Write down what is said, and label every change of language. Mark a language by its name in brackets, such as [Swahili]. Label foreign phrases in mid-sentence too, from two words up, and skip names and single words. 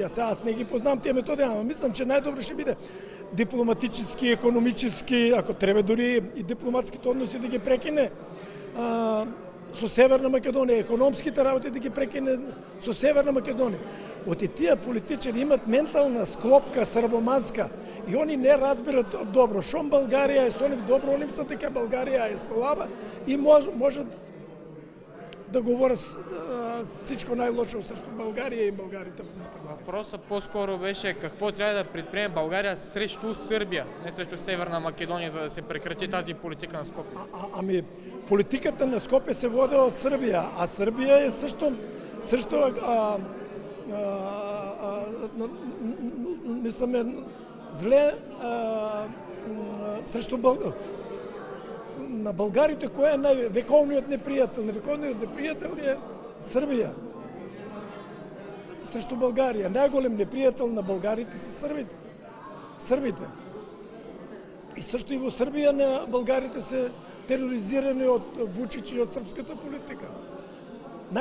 [Macedonian] Аз не ги познавам тие методи, ама мислам, че најдобро ще биде дипломатически, економически, ако треба дури и дипломатските односи да ги прекине со Северна Македонија, економските работи да ги прекине со Северна Македонија. Оти тие политичари имат ментална склопка србоманска и они не разбират добро. Шом Българија е со нив добро, они мислат дека Българија е слаба и можат да говорят всичко најлошо срещу Българија и българите в Македонија. [Bulgarian] Въпросът по-скоро беше какво трябва да предприеме България срещу Сърбия, не срещу Северна Македония, за да се прекрати тази политика на Скопje. Ами, политиката на Скопje се води от Сърбия, а Сърбия е също мисламе зле срещу България. [Macedonian] На българите кој е највековниот непријател? Вековниот непријател е Србија. [Bulgarian] Срещу Българија. [Macedonian] Најголем непријател на българите се србите. И също и во Србија на българите се тероризирани од Вучич и од српската политика.